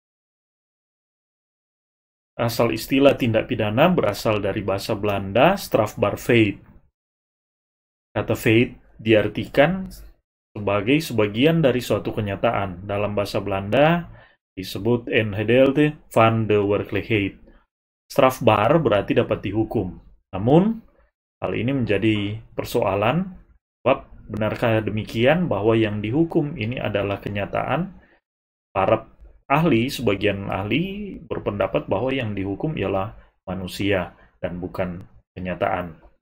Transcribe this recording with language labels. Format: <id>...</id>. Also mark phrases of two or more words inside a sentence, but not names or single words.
<id>Asal istilah tindak pidana berasal dari bahasa Belanda strafbaarheid. Kata feit diartikan sebagai sebagian dari suatu kenyataan. Dalam bahasa Belanda disebut</id> <nl>een gedeelte van de werkelijkheid.</nl> <id>Strafbaar berarti dapat dihukum. Namun, hal ini menjadi persoalan, sebab benarkah demikian bahwa yang dihukum ini adalah kenyataan? Para ahli, sebagian ahli berpendapat bahwa yang dihukum ialah manusia dan bukan kenyataan.</id>